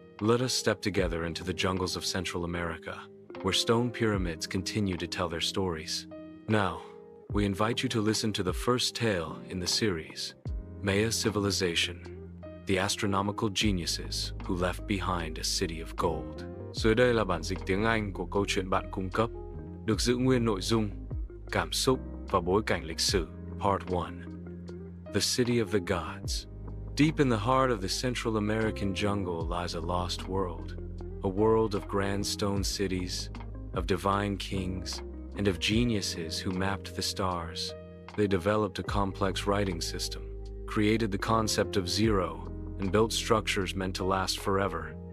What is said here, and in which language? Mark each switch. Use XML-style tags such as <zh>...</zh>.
<en>Let us step together into the jungles of Central America, where stone pyramids continue to tell their stories. Now, we invite you to listen to the first tale in the series, Maya Civilization, the astronomical geniuses who left behind a city of gold.</en> <vi>Dưới đây là bản dịch tiếng Anh của câu chuyện bạn cung cấp, được giữ nguyên nội dung, cảm xúc và bối cảnh lịch sử.</vi> <en>Part 1. The City of the Gods. Deep in the heart of the Central American jungle lies a lost world, a world of grand stone cities, of divine kings, and of geniuses who mapped the stars. They developed a complex writing system, created the concept of zero, and built structures meant to last forever.</en>